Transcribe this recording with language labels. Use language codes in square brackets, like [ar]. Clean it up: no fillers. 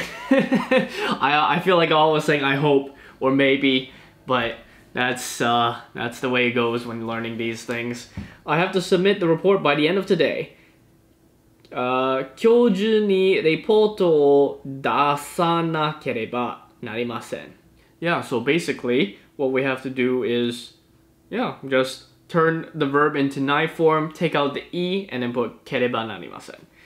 [en] I feel like I always saying I hope or maybe, but that's the way it goes when learning these things. I have to submit the report by the end of today. [ja] 今日中にレポートを出さなければなりません. [en] Yeah, so basically what we have to do is, just turn the verb into nai form, take out the e, and then put ければなりません.